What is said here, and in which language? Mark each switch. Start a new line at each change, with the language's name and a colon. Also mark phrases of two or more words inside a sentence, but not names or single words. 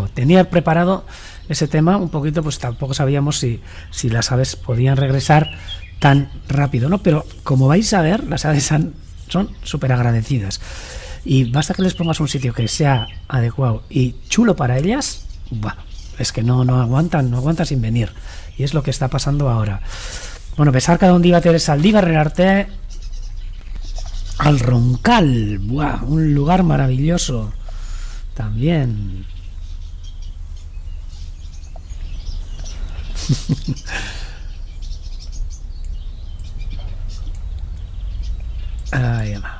Spanish: Tenía preparado ese tema un poquito, pues tampoco sabíamos si las aves podían regresar tan rápido, ¿no? Pero como vais a ver, las aves son súper agradecidas. Y basta que les pongas un sitio que sea adecuado y chulo para ellas, bueno, es que no aguantan sin venir. Y es lo que está pasando ahora.
Basque: Bueno, besarka handi bat ere Zaldibarren arte,
Spanish: al Roncal, ¡buah! Un lugar maravilloso también. Ahí va.